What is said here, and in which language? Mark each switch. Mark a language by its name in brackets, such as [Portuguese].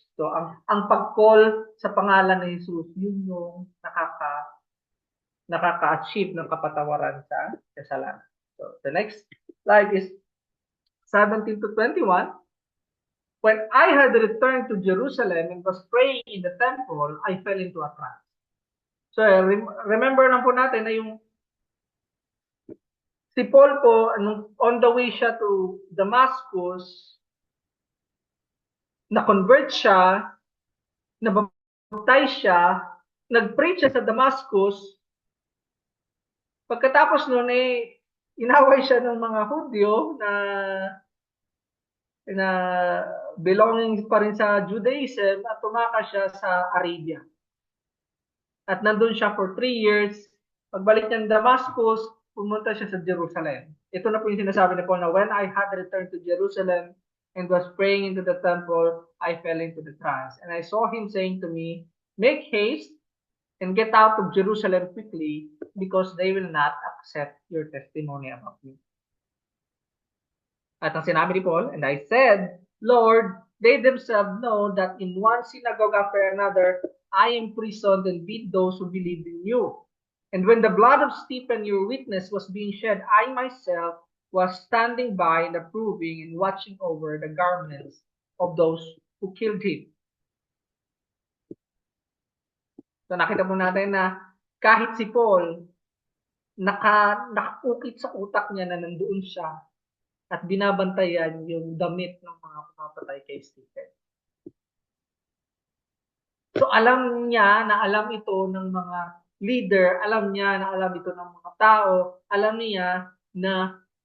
[Filipino] So, ang pag-call sa pangalan ni Jesus, yun yung nakaka-achieve ng kapatawaran sa kasalanan. [English] So, the next slide is 17 to 21. When I had returned to Jerusalem and was praying in the temple, I fell into a trance. [Filipino] So, remember na po natin na yung si Paul po, [English] on the way [Filipino] siya to Damascus, na-convert siya, nabaptize siya, nag-preach siya sa Damascus. Pagkatapos nun inaway siya ng mga Hudyo na belonging pa rin sa Judaism at tumakas siya sa Arabia. At nandun siya [English] for 3 years. [Filipino] Pagbalik niya ng Damascus, pumunta siya sa Jerusalem. Ito na po yung sinasabi niya po na [English] when I had returned to Jerusalem and was praying into the temple, I fell into the trance. And I saw him saying to me, make haste and get out of Jerusalem quickly because they will not accept your testimony about me. [Filipino] At ang sinabi ni Paul, [English] and I said, Lord, they themselves know that in one synagogue after another, I imprisoned and beat those who believed in you. And when the blood of Stephen, your witness, was being shed, I myself was standing by and approving and watching over the garments of those who killed him. [Filipino] So nakita mo natin na kahit si Paul, nakaukit sa utak niya na nandoon siya at binabantayan yung damit ng mga pumapatay kay Stephen. So alam niya na alam ito ng mga leader, alam niya na alam ito ng mga tao, alam niya na